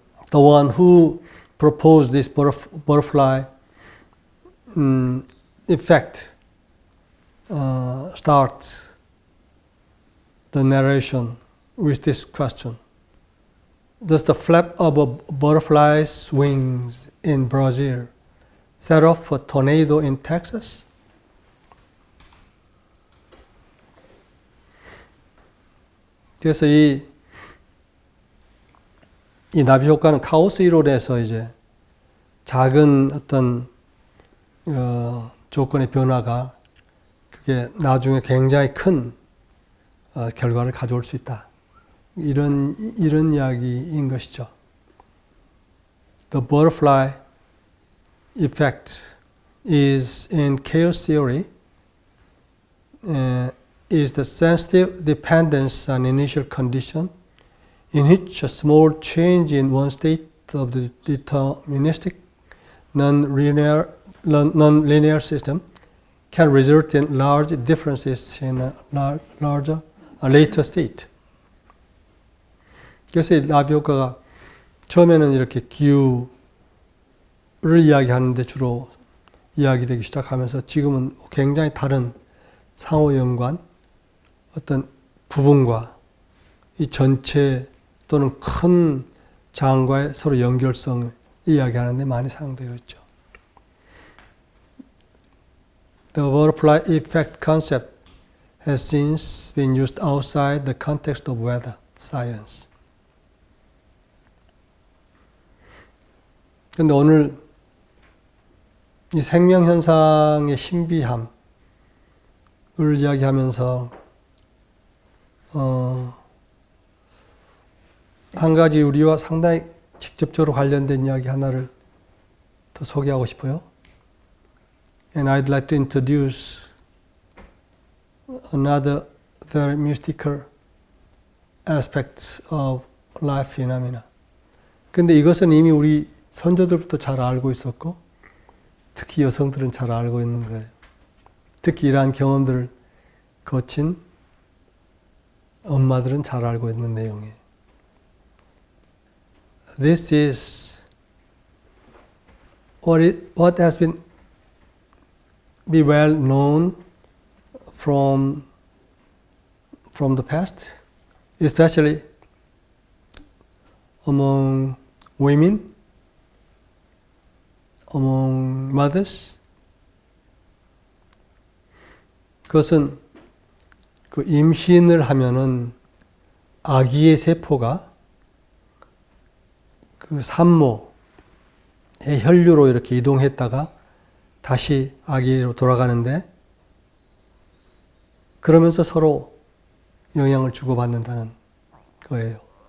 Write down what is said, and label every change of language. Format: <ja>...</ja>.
<en>The one who proposed this butterfly effect starts the narration with this question. Does the flap of a butterfly's wings in Brazil set off a tornado in Texas?</en> <ko>그래서 이 나비 효과는 카오스 이론에서 이제 작은 어떤 조건의 변화가 그게 나중에 굉장히 큰 결과를 가져올 수 있다. 이런 이야기인 것이죠.</ko> <en>The butterfly effect is in chaos theory is the sensitive dependence on initial condition in which a small change in one state of the deterministic non-linear system can result in large differences in a later state.</en> <ko>그래서 이 나비 효과가 처음에는 이렇게 기후를 이야기하는데 주로 이야기되기 시작하면서 지금은 굉장히 다른 상호 연관, 어떤 부분과 이 전체 또는 큰 장과의 서로 연결성을 이야기하는 데 많이 사용되어 있죠.</ko> <en>The butterfly effect concept has since been used outside the context of weather science.</en> <ko>그런데 오늘 이 생명현상의 신비함을 이야기하면서 한 가지 우리와 상당히 직접적으로 관련된 이야기 하나를 더 소개하고 싶어요.</ko> <en>And I'd like to introduce another very mystical aspect of life phenomena.</en> <ko>근데 이것은 이미 우리 선조들부터 잘 알고 있었고, 특히 여성들은 잘 알고 있는 거예요. 특히 이러한 경험들을 거친 엄마들은 잘 알고 있는 내용이에요.</ko> <en>This is what has been well known from the past, especially among women, among mothers.</en> <ko>그것은 그 임신을 하면은 아기의 세포가 그 산모의 혈류로 이렇게 이동했다가 다시 아기로 돌아가는데, 그러면서 서로 영향을 주고받는다는 거예요.</ko>